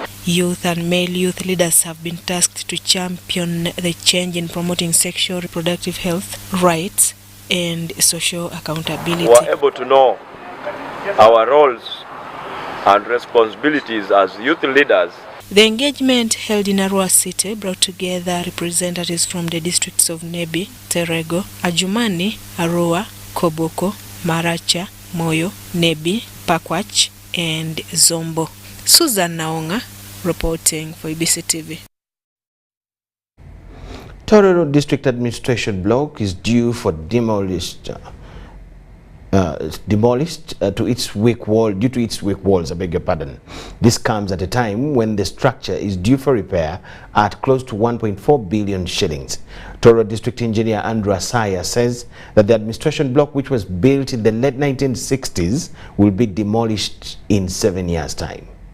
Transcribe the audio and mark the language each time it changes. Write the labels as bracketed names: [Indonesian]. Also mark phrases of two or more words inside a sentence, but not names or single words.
[English] Youth and male youth leaders have been tasked to champion the change in promoting sexual reproductive health, rights, and social accountability. We are able to know our roles and responsibilities as youth leaders. The engagement held in Arua City brought together representatives from the districts of Nebi, Terego, Ajumani, Arua, Koboko, Maracha, Moyo, Nebi, Pakwach, and Zombo. Susan Naonga reporting for EBC TV. Tororo District Administration Block is due for demolished to its weak wall due to its weak walls. I beg your pardon. This comes at a time when the structure is due for repair at close to 1.4 billion shillings. Tororo District Engineer Andrew Asaya says that the administration block, which was built in the late 1960s, will be demolished in 7 years' time.